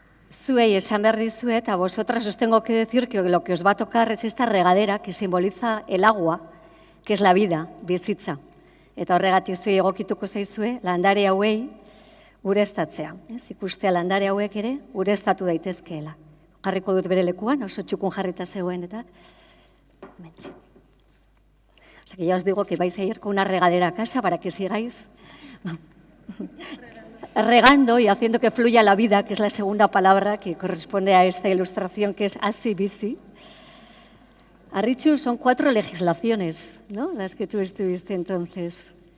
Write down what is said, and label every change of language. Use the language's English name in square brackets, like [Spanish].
[Basque] Zuei esan behar dizuet, [Spanish] a vosotras os tengo que decir que lo que os va a tocar es esta regadera que simboliza el agua, que es la vida, bizitza. [Basque] Eta horregatik zuei egokituko zaizue, landare hauei ureztatzea. Ikustea landare hauek ere ureztatu daitezkeela. Jarriko dut bere lekuan, oso txukun jarrita zegoen eta mentxe. [Spanish] O sea que ya os digo que vais a ir con una regadera a casa para que sigáis regando y haciendo que fluya la vida, que es la segunda palabra que corresponde a esta ilustración, que es hasi bizi. Arritxu, son 4 legislaciones, ¿no?, las que tú estuviste entonces.